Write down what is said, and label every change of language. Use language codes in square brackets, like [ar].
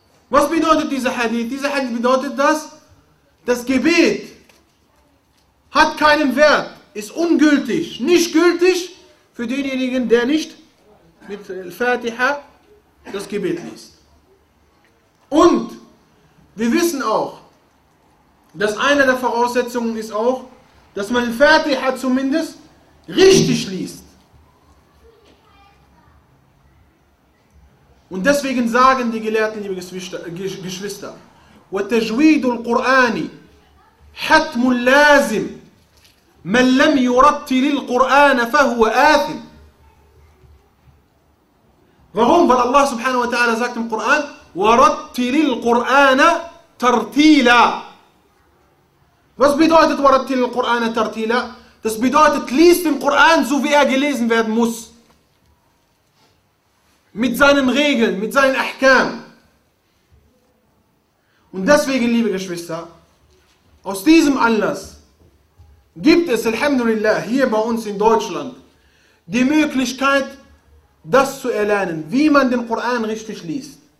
[de] Was bedeutet dieser Hadith? Dieser Hadith bedeutet, dass das Gebet hat keinen Wert, ist ungültig, nicht gültig für denjenigen, der nicht mit Fatiha das Gebet liest. Und wir wissen auch, dass eine der Voraussetzungen ist auch, dass man Fatiha zumindest richtig liest. Und deswegen sagen die Gelehrten, liebe Geschwister, [ar] وتجويد القرآن حتم لازم من لم يرتل القرآن فهو آثم. [de] Warum? Weil Allah subhanahu wa ta'ala sagt im Koran, [ar] وَرَتِّلِ الْقُرْآنَ تَرْتِيلًا. [de] Was bedeutet [ar] وَرَتِّلِ الْقُرْآنَ تَرْتِيلًا? [de] Das bedeutet, lies den Koran so, wie er gelesen werden muss. Mit seinen Regeln, mit seinen Ahkam. Und deswegen, liebe Geschwister, aus diesem Anlass gibt es, alhamdulillah, hier bei uns in Deutschland die Möglichkeit, das zu erlernen, wie man den Koran richtig liest.